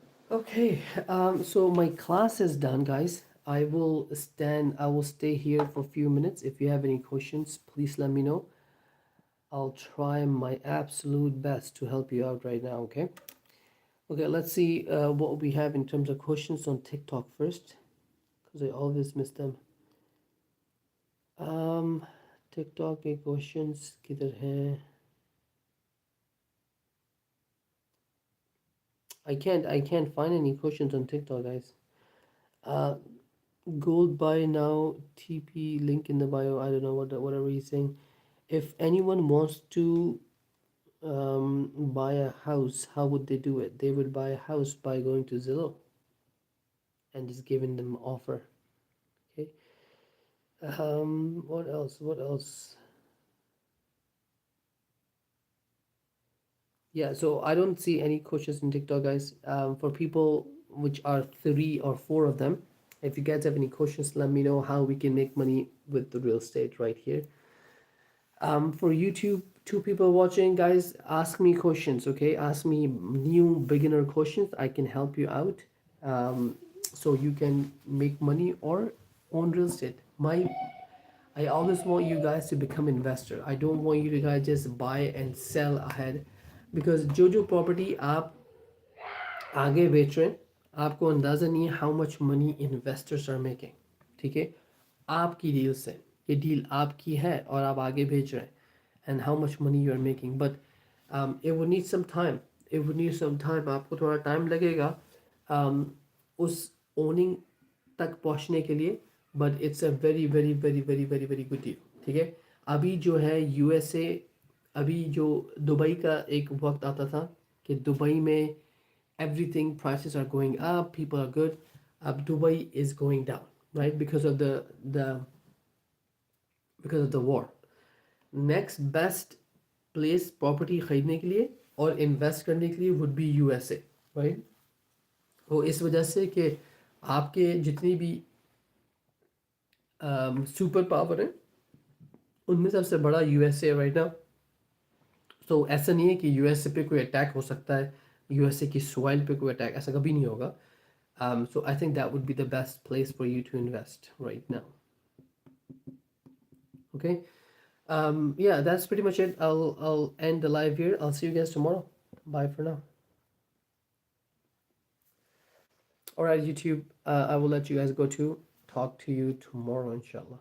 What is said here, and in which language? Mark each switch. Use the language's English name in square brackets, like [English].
[English] Okay, so my class is done, guys. I will stay here for a few minutes. If you have any questions, please let me know. I'll try my absolute best to help you out right now, okay? Okay, let's see what we have in terms of questions on TikTok first, because I always miss them. [Hindi] TikTok के questions किधर हैं? [English] I can't find any questions on TikTok, guys. Uh, Gold buy now, TP link in the bio. I don't know whatever he's saying. If anyone wants to buy a house, how would they do it? They would buy a house by going to Zillow and just giving them offer. Okay. What else? What else? Yeah, so I don't see any questions in TikTok, guys. For people which are three or four of them, if you guys have any questions, let me know how we can make money with the real estate right here. For YouTube, two people watching, guys, ask me questions, okay? Ask me new beginner questions. I can help you out, so you can make money or own real estate. I always want you guys to become investor. I don't want you to guys just buy and sell ahead, because [Hindi] जो property आप आगे बेच रहे हैं, आपको अंदाज़ा नहीं है [English] How much money investors are making. [Hindi] ठीक है, आपकी डील से, ये डील आपकी है और आप आगे भेज रहे हैं, [English] And how much money you are making. But it would need some time, [Hindi] आपको थोड़ा टाइम लगेगा उस ओनिंग तक पहुंचने के लिए. [English] But it's a very very very very very very good deal. [Hindi] ठीक है, अभी जो है यूएसए, अभी जो दुबई का एक वक्त आता था कि दुबई में [English] everything, prices are going up, people are good. Dubai is going down, right, because of the war. Next best place property [Hindi] खरीदने के लिए और [English] invest [Hindi] करने के लिए [English] would be USA, right? [Hindi] वो इस वजह से कि आपके जितनी भी सुपर पावर है उनमें सबसे बड़ा यूएसए [English] Right now. [Hindi] तो ऐसा नहीं है कि यूएसए पे कोई अटैक हो सकता है, यूएसए की सॉइल पे कोई अटैक, ऐसा कभी नहीं होगा. [English] So I think that would be the best place for you to invest right now. Okay. Yeah, that's pretty much it. I'll end the live here. I'll see you guys tomorrow. Bye for now. All right, YouTube. I will let you guys go to talk to you tomorrow, inshallah.